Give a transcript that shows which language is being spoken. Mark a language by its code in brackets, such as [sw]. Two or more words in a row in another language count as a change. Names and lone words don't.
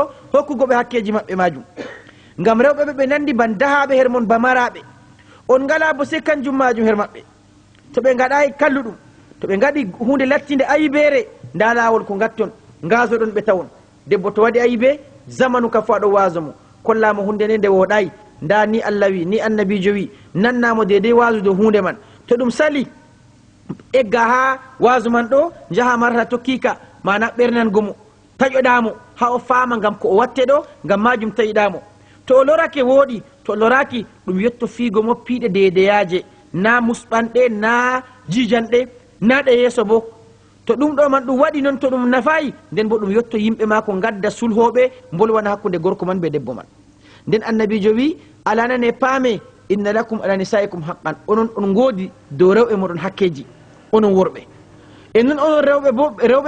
[ff] hokkugo ɓe hakkeji maɓɓe majum ngam rewɓe ɓe ɓe nandi ban dahaɓe her mon bamaraɓe on ngala bo se kanjum majum her maɓɓe to ɓe gaɗayi kalluɗum to ɓe gaɗi hunde lattinde ayibere nda lawol ko gatton ngasoɗon ɓe tawon debbo to waɗi ayibe zamanu ka fo aɗo waso mo kollamo hunde nde nde woɗayi nda ni allah wi ni annabijo wi nannamo dedei wasude hunde man to ɗum sali egga ha wasu man ɗo jaaha marata tokkika mana ɓernangomo taƴoɗamo ha o faama gam ko o watte ɗo gam majum taƴiɗamo to o lorake wooɗi to o loraki ɗum yetto fiigo moppiɗe dedeyaje na musɓanɗe na jijanɗe na ɗe yeeso bo to ɗum ɗo man ɗum waɗi noon to ɗum nafayi nden bo ɗum yetto yimɓe ma ko gadda sulhoɓe bolwana hakkude gorko man be debbo man nden annabijo wi alanane paame [ar] إن لكم على نسائكم حقا [ff] onon on goodi dow rewɓe moɗon hakkeji onon worɓe e noon onon rewɓe